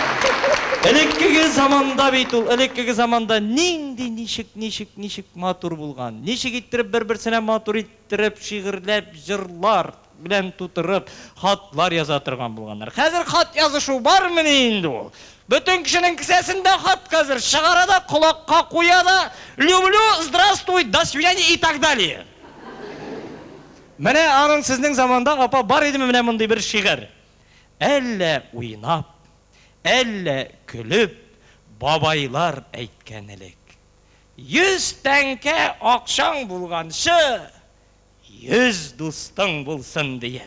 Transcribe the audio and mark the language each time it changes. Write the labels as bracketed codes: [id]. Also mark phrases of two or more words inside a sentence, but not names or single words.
[tt] Элеккеге заманда бит ул, элеккеге заманда нинди ничек матур булган. Ничек иттереп бер-берсенә матур иттереп, шигырьләп, җырлар белән тутырып, хатлар яза торган булганнар. Хәзер хат язышу бармы инде ул? Бөтен кешенең кесәсендә хат хәзер чыгара да, колакка куя да, [ru] люблю, здравствуй, до свидания и так далее. [tt] Менә аның сезнең заманда апа бар идеме менә мондый бер шигырь? Әллә уйнап, әллә көлүп, бабайлар әйткән элек. 100 тәңкә акчаң булганчы, 100 дустың булсын диеп.